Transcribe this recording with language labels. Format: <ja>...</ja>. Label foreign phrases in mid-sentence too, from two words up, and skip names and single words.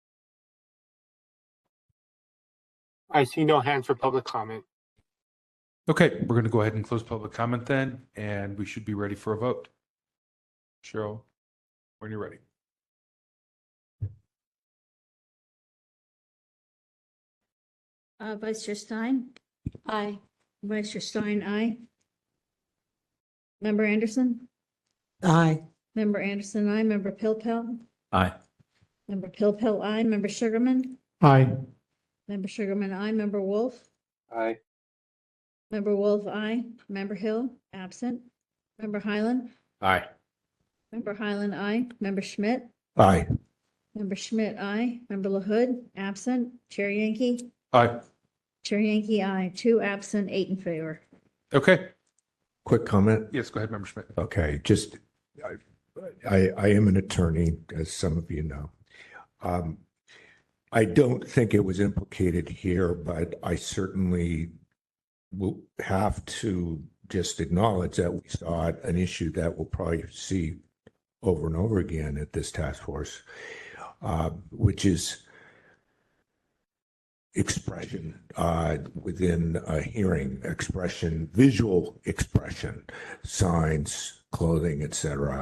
<en>I see no hands for public comment. Okay, we're going to go ahead and close public comment then, and we should be ready for a vote. Cheryl, when you're ready. Vice Chair Stein? Aye. Vice Chair Stein, aye. Member Anderson? Aye. Member Anderson, aye. Member Pilpel? Aye. Member Pilpel, aye. Member Sugarman? Aye. Member Sugarman, aye. Member Wolf? Aye. Member Wolf, aye. Member Hill, absent. Member Highland? Aye. Member Highland, aye. Member Schmidt? Aye. Member Schmidt, aye. Member LaHood, absent. Chair Yankee? Aye. Chair Yankee, aye. 2 absent, 8 in favor. Okay. Quick comment. Yes, go ahead, Member Schmidt. Okay, just, I am an attorney, as some of you know. I don't think it was implicated here, but I certainly will have to just acknowledge that we saw an issue that we'll probably see over and over again at this task force, which is expression within a hearing, expression, visual expression, signs, clothing, etc.</en>